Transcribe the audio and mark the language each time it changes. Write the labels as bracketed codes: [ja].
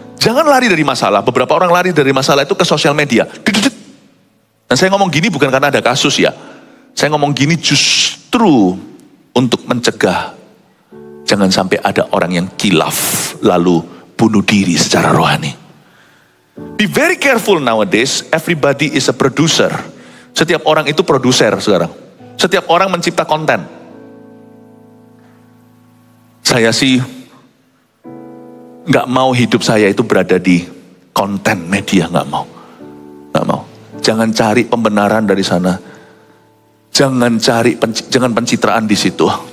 [id] Jangan lari dari masalah. Beberapa orang lari dari masalah itu ke sosial media. Dan saya ngomong gini bukan karena ada kasus ya. Saya ngomong gini justru untuk mencegah. Jangan sampai ada orang yang kilaf lalu bunuh diri secara rohani. [en] Be very careful nowadays, everybody is a producer. [id] Setiap orang itu produser sekarang. Setiap orang mencipta konten. Saya sih gak mau hidup saya itu berada di konten media, gak mau. Jangan cari pembenaran dari sana. Jangan pencitraan di situ.